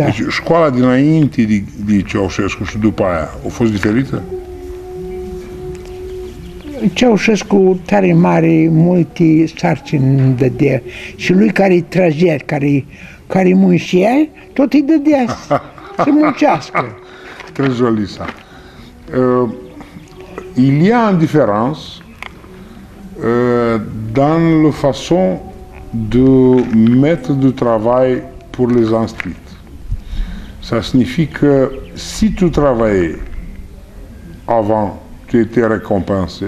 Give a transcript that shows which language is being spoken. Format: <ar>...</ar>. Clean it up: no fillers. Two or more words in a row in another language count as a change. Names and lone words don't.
<ro>Deci școala dinainte de Ceaușescu și după aia a fost diferită? Ceaușescu tare mare, multe sarcini îmi dădea. Și lui care-i tragea, care-i muncea, tot îi dădea să muncească.</ro> <fr>Très joli ça. Il y a une différence dans la façon de mettre du travail pour les instruits. Ça signifie que si tu travaillais avant, tu étais récompensé.</fr>